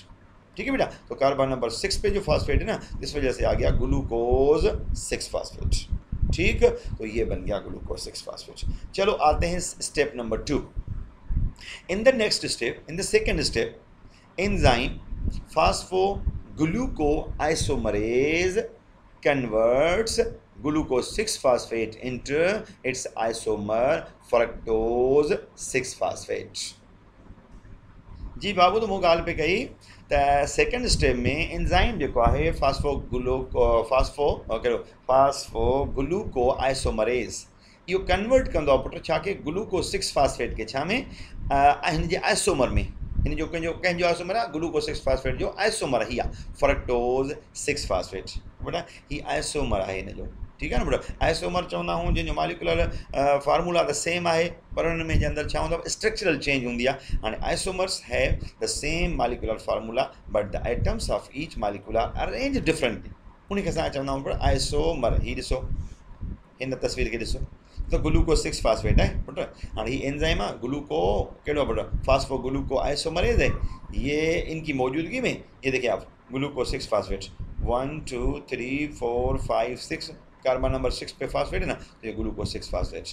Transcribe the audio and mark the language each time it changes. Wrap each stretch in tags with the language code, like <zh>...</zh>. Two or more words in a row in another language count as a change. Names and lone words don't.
<hi>ठीक है बेटा, तो कार्बन नंबर 6 पे जो फास्फेट है ना, इस वजह से आ गया ग्लूकोज 6 फास्फेट। ठीक, तो ये बन गया ग्लूकोज 6 फास्फेट। चलो आते हैं स्टेप नंबर 2।</hi> <en>In the next step, in the second step, enzyme phosphoglucoisomerase converts glucose 6 phosphate into its isomer fructose 6 phosphate.</en> <sd>जी बाबू, तो मुँह गाल पे कही तो</sd> <en>second step</en> <sd>में एंजाइम जो है फास्फोग्लूको आइसोमरेज इहो कन्वर्ट कंदो आहे पुट छा के ग्लूकोज 6 फास्फेट के छा में हिन जे आइसोमर में, हिन जो कंहिंजो आइसोमर आहे ग्लूकोज 6 फास्फेट जो आइसोमर ही आहे फ्रक्टोज 6 फास्फेट। बेटा ही आइसोमर आहे हिन जो। ठीक है ना बेटा, आइसोमर चवंदा आहियूं जंहिंजो</sd> <en>molecular formula</en> <sd>त सेम आहे पर हुन में जे अंदरि छा हूंदो आहे,</sd> <en>structural change</en> <sd>हूंदी आहे।</sd> <en>हाणे isomers have the same molecular formula but the atoms of each molecular are arrange differently.</en> <sd>उनखे असां चवंदा आहियूं आइसोमर। ही ॾिसो हिन तस्वीर खे ॾिसो,</sd> <hi>तो ग्लूकोज 6 फास्फेट है पुट। हाँ ये एंजाइम है ग्लूको कड़ो पुट फास्फोग्लूको आइसोमरेज है, ये इनकी मौजूदगी में ये देखिए आप ग्लूकोज 6 फास्फेट 1 2 3 4 5 6 कार्बन नंबर 6 पे फास्फेट है ना, तो ये ग्लूकोज 6 फास्फेट।</hi>